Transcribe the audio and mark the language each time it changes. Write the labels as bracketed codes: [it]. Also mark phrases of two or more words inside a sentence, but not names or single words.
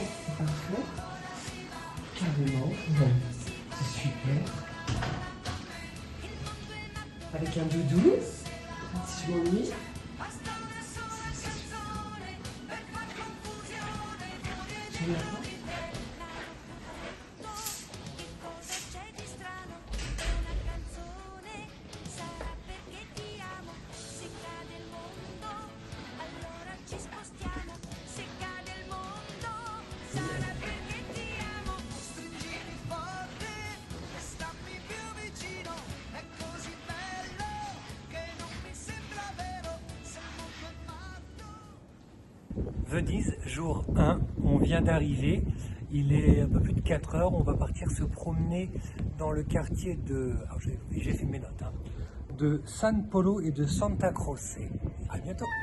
[fr] C'est parfait. Carrément. C'est super. Avec un doudou. Si je m'ennuie. J'aime la porte. [it] C'è di strano, una canzone, sarà perché ti amo, se cade il mondo, allora ci spostiamo, se cade il mondo, sarà perché ti amo, stringimi forte, stammi più vicino, è così bello, che non mi sembra vero, siamo fermati. [fr] Venise, jour 1, on vient d'arriver, il est un peu plus de 4 heures, on va partir se promener dans le quartier de, alors j'ai fait mes notes, de San Polo et de Santa Croce. À bientôt.